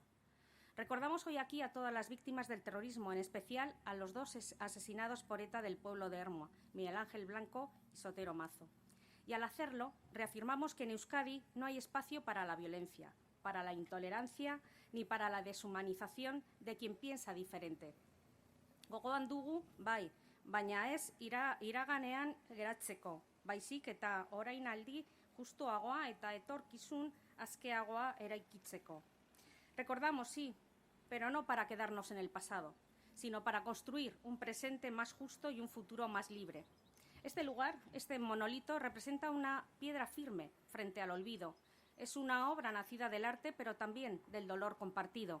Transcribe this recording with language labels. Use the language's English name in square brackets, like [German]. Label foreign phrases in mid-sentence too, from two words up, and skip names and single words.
[Spanish] Recordamos hoy aquí a todas las víctimas del terrorismo, en especial a los dos asesinados por ETA del pueblo de Ermua, Miguel Ángel Blanco y Sotero Mazo. Y al hacerlo, reafirmamos que en Euskadi no hay espacio para la violencia, para la intolerancia ni para la deshumanización de quien piensa diferente. [Basque] Gogoan dugu, bai, baina ez iraganean geratzeko, baizik eta orainaldi justuagoa eta etorkizun askeagoa eraikitzeko. [Spanish] Recordamos, sí, pero no para quedarnos en el pasado, sino para construir un presente más justo y un futuro más libre. Este lugar, este monolito, representa una piedra firme frente al olvido. Es una obra nacida del arte, pero también del dolor compartido.